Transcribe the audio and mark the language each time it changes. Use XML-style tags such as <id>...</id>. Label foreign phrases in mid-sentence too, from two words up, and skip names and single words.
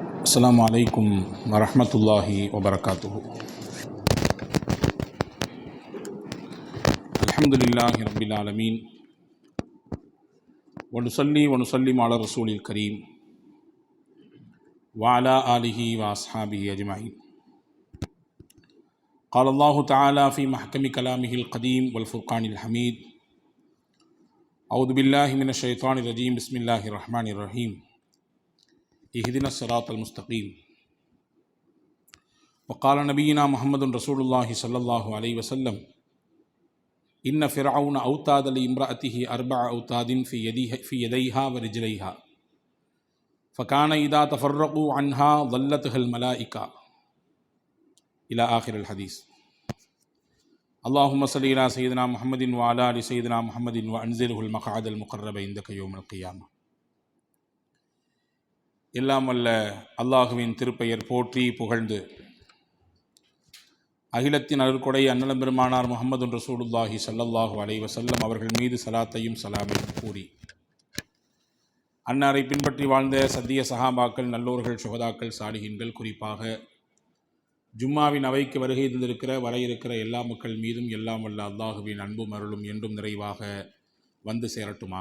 <ar>السلام عليكم ورحمة الله وبركاته الحمد لله رب العالمين ونسلم على الرسول الكريم وعلى آله وأصحابه أجمعين. قال الله تعالى في محكم كلامه القديم والفرقان الحميد. أعوذ بالله من الشيطان الرجيم. بسم الله الرحمن الرحيم. اهدنا الصراط المستقيم. وقال نبينا محمد رسول الله صلى الله عليه وسلم إن فرعون أوتاد لامرأته 4 أوتاد في يديها ورجليها فكان إذا تفرقوا عنها ظلتها الملائكة إلى آخر الحديث. اللهم صل على سيدنا محمد وعلى آل سيدنا محمد وأنزله المقعد المقرب عندك يوم القيامة.</ar> <ta>எல்லாம் வல்ல அல்லாஹுவின் திருப்பெயர் போற்றி புகழ்ந்து அகிலத்தின் அருள்கொடை அன்னலம் பெருமானார் முஹம்மது</ta> <ar>رسول الله صلى الله عليه وسلم</ar> <ta>அவர்கள் மீது சலாத்தையும் சலாமையும் கூறி அன்னாரை பின்பற்றி வாழ்ந்த சத்திய சஹாபாக்கள், நல்லோர்கள், சுஹதாக்கள், சாலிஹீன்கள், குறிப்பாக ஜும்மாவின் அவைக்கு வருகை தந்திருக்கிற வர இருக்கிற எல்லா மக்கள் மீதும் எல்லாம் வல்ல அல்லாஹுவின் அன்பும் அருளும் என்றும் நிறைவாக வந்து சேரட்டுமாக.</ta>